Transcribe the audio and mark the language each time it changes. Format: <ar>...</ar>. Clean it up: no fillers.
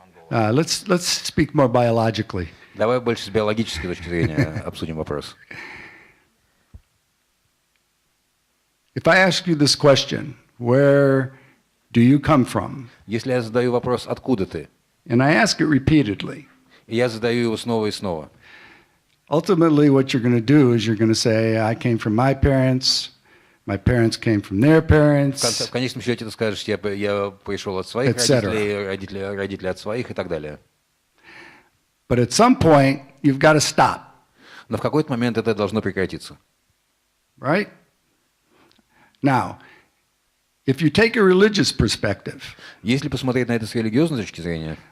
<en>Let's speak more biologically.</en> <ru>Давай больше с биологической точки зрения обсудим вопрос.</ru> <en>If I ask you this question, where do you come from?</en> <ru>Если я задаю вопрос, откуда ты?</ru> <en>And I ask it repeatedly.</en> <ru>И я задаю его снова и снова.</ru> <en>Ultimately, what you're going to do is you're going to say, I came from my parents came from their parents.</en> <ru>В конечном счете ты скажешь, я пришел от своих родителей, родители от своих и так далее.</ru> <en>But at some point, you've got to stop.</en> <ru>Но в какой-то момент это должно прекратиться.</ru> <en>Right? Now, if you take a religious perspective,</en> <ru>если посмотреть на это с религиозной точки зрения,</ru>